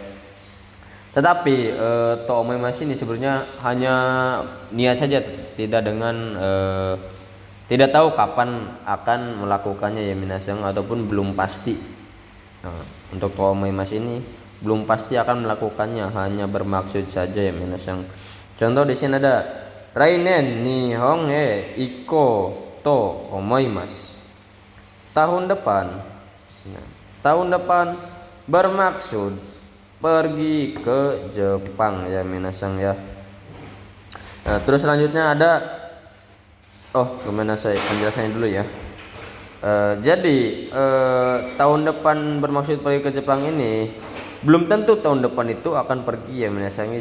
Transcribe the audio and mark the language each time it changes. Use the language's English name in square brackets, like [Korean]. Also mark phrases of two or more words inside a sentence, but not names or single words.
[Indonesian] Tetapi [Japanese] と思います [Indonesian] ini sebenarnya hanya niat saja, tidak dengan tidak tahu kapan akan melakukannya ya minasang ataupun belum pasti. Nah, untuk mas ini belum pasti akan melakukannya, hanya bermaksud saja ya minasang. Contoh di sini ada [Japanese] 来年日本行こうと思います. [Indonesian] Tahun depan. Nah, tahun depan bermaksud pergi ke Jepang ya minasang ya. Nah, terus selanjutnya ada kemana saya penjelasannya dulu ya. Jadi tahun depan bermaksud pergi ke Jepang ini belum tentu tahun depan itu akan pergi ya minasangnya.